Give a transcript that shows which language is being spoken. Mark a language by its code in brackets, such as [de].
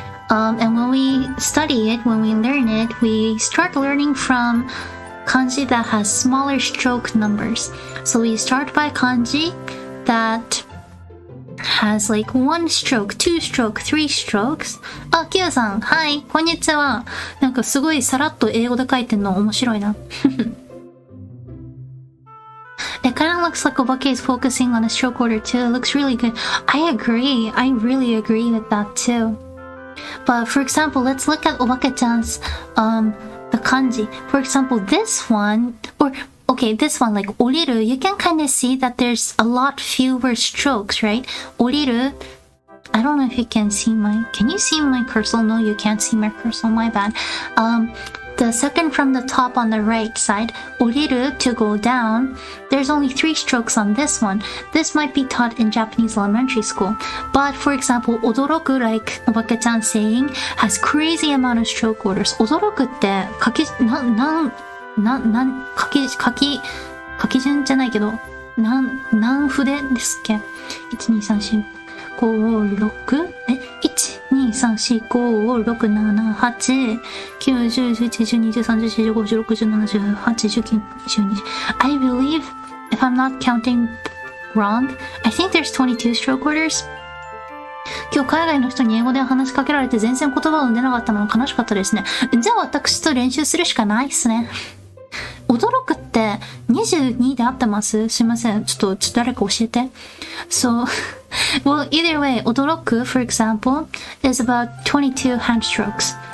[en] And when we study it, when we learn it, we start learning from kanji that has smaller stroke numbers. So we start by kanji that has like 1 stroke, 2 stroke, 3 strokes. [ja] あ、キヨさん、はい、こんにちは。なんかすごいさらっと英語で書いてんの面白いな。 [en] It kind of looks like Obake is focusing on the stroke order too. It looks really good. I agree. I really agree with that too. But for example, let's look at Obake-chan's the kanji. For example, this one, or okay, this one, like oriru, you can kind of see that there's a lot fewer strokes, right? Oriru, I don't know if you can see can you see my cursor? No, you can't see my cursor, my bad. The second from the top on the right side, oriru, to go down, there's only 3 strokes on this one. This might be taught in Japanese elementary school. But for example, odoroku, like Obake-chan saying, has crazy amount of stroke orders. [ja] Odoroku って書き順じゃないけど、何筆ですっけ ?1、2、3、4、5、6、1、2、3、4、5、6、7、8、9、10、11、12、13、14、15、16、17、18、19、20。 [en] I believe, if I'm not counting wrong, I think there's 22 stroke orders. [ja] 今日海外の人に英語で話しかけられて全然言葉が出なかったのが悲しかったですね。じゃあ私と練習するしかないっすね。驚くって22で合ってます？すいません。ちょっと誰か教えて。 [en] So, well, either way, 驚く, for example, is about 22 hand strokes.